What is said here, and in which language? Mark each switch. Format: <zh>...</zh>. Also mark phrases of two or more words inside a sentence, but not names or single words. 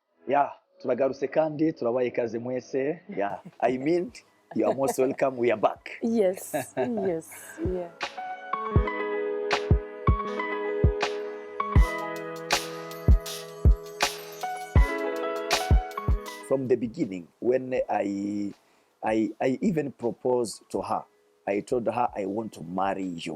<en>Yeah,</en> <rn>turagarutse kandi turabaye ikaze mwese.</rn> <en>Yeah, I mean, you are most welcome. We are back. Yes, yes, yeah. From the beginning, when I even proposed to her, I told her I want to marry you.</en>